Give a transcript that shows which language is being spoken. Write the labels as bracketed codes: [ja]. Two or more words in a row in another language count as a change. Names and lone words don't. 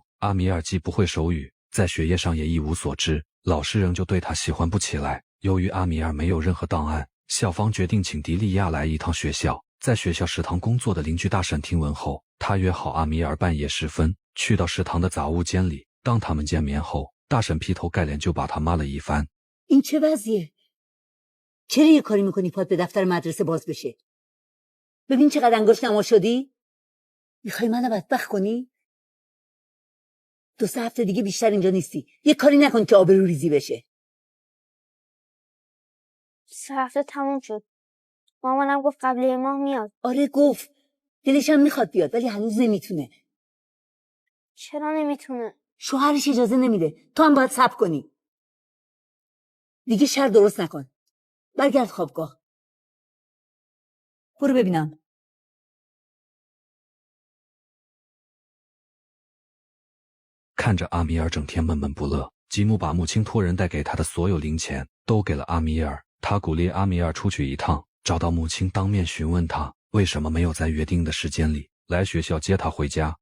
[zh] 阿米尔既不会手语，在学业上也一无所知，老师仍旧对他喜欢不起来。由于阿米尔没有任何档案，校方决定请迪利亚来一趟学校。在学校食堂工作的邻居大婶听闻后，她约好阿米尔半夜时分去到食堂的杂物间里。当他们见面后，大婶劈头盖脸就把他骂了一番。 [fa] این چه وضعیه؟ چرا یه کاری میکنی پات به دفتر مدرسه باز بشه؟ ببین چقدر انگشتنما شدی؟ میخوای منو بدبخت کنی؟ 2-3 هفته دیگه بیشتر اینجا نیستی. یه کاری نکن که آبرو ریزی بشه. 3 هفته تموم شد. مامانم گفت قبل 1 ماه میاد. آره گفت. دلش هم میخواد بیاد ولی هنوز نمیتونه. چرا نمیتونه؟ شوهرش اجازه نمیده. تو هم باید صبر کنی. دیگه شر درست نکن. برگرد خوابگاه. برو ببینم. [zh] 看着阿米尔整天闷闷不乐，吉姆把母亲托人带给他的所有零钱都给了阿米尔。他鼓励阿米尔出去一趟，找到母亲当面询问他为什么没有在约定的时间里来学校接他回家。